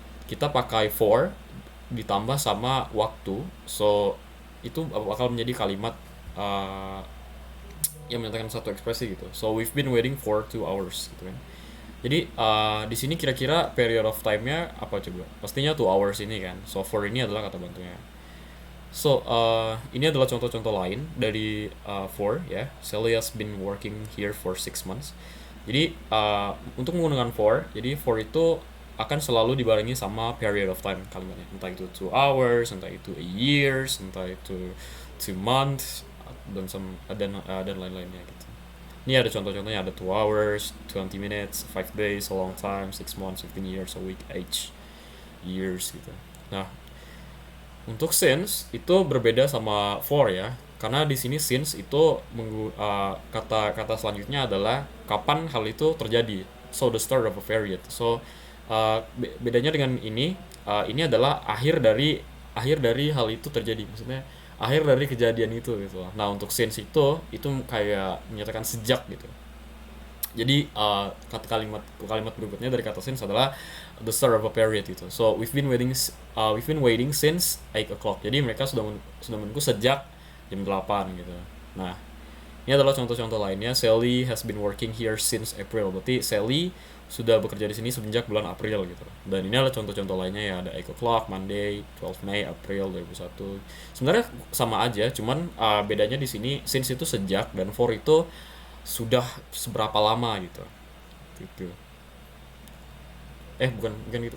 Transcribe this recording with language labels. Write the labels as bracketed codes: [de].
[id] Kita pakai for ditambah sama waktu, so itu bakal menjadi kalimat yang menyatakan satu ekspresi gitu. [en] So we've been waiting for 2 hours [id] gitu kan. Jadi di sini kira-kira period of time-nya apa coba? Pastinya 2 hours ini kan. So for ini adalah kata bantunya. So ini adalah contoh-contoh lain dari for ya. [en] Sally has been working here for 6 months. [id] Jadi untuk menggunakan for, jadi for itu akan selalu dibarengi sama period of time kalimatnya. Entah itu 2 hours, entah itu a years, entah itu 2 months dan lain-lainnya gitu. Ini ada contoh-contohnya, ada 2 hours, 20 minutes, 5 days, a long time, 6 months, 15 years, a week, age, years gitu. Nah, untuk since itu berbeda sama for ya. Karena di sini since itu kata-kata selanjutnya adalah kapan hal itu terjadi. [en] So the start of a period. [id] So bedanya dengan ini adalah akhir dari hal itu terjadi. Maksudnya akhir dari kejadian itu gitu. Nah, untuk since itu kayak menyatakan sejak gitu. Jadi kalimat berikutnya dari kata since adalah [en] the start of a period [id] gitu. [en] So we've been waiting since 8 o'clock. [id] Jadi mereka sudah menunggu sejak jam 8 gitu. Nah, ini adalah contoh-contoh lainnya. [en] Sally has been working here since April. [id] Berarti Sally sudah bekerja di sini semenjak bulan April gitu. Dan ini adalah contoh-contoh lainnya ya, ada 8 o'clock, Monday, 12 May, April 2001. Sebenarnya sama aja, cuman bedanya di sini since itu sejak dan for itu sudah seberapa lama gitu. Gitu. Bukan gitu.